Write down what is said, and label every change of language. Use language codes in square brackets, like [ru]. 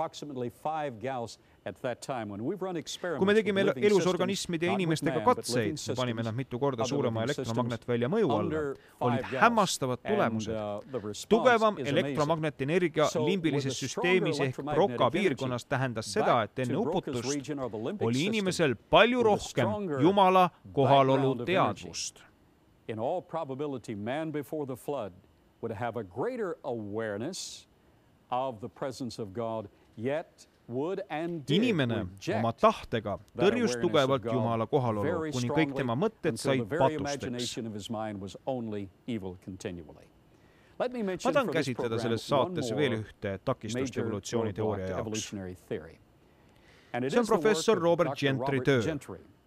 [et] Kui me tegime elusorganismide ja inimestega katseid, me panime nad mitu korda suurema elektromagnetvälja mõju alla, olid hämmastavad tulemused. Tugevam elektromagnetenergia limbilises süsteemis ehk Broca piirkonnas tähendas seda, et enne uputust oli inimesel palju rohkem Jumala kohalolu teadvust. [en] In all probability, man before the flood would have a greater awareness of the presence of God, yet [et] Inimene oma tahtega tõrjus tugevalt Jumala kohalolu, kuni kõik tema mõtted said patusteks. Ma tahan käsitleda selles saates veel ühte takistust evolutsiooniteooria jaoks. See on professor Robert Gentry töö.